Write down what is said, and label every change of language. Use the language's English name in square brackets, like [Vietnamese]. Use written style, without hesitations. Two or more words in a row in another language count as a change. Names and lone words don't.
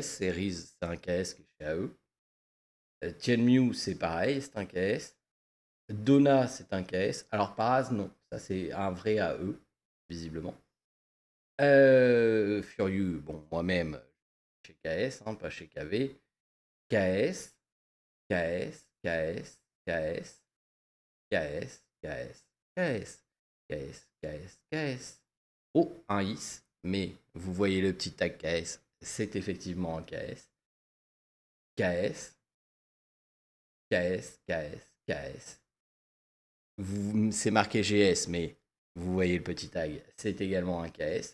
[French] C'est Riz, c'est un KS qui est chez AE. Tianmu, c'est pareil, c'est un KS. Dona, c'est un KS. Alors, Paraz, non. Ça, c'est un vrai AE, visiblement. Furieux, bon, moi-même, chez KS, hein, pas chez KV. KS, KS, KS, KS, KS, KS, KS, KS, KS, KS. Oh, un IS, mais vous voyez le petit tag KS, c'est effectivement un KS. KS, KS, KS, KS. C'est marqué GS, mais vous voyez le petit tag, c'est également un KS.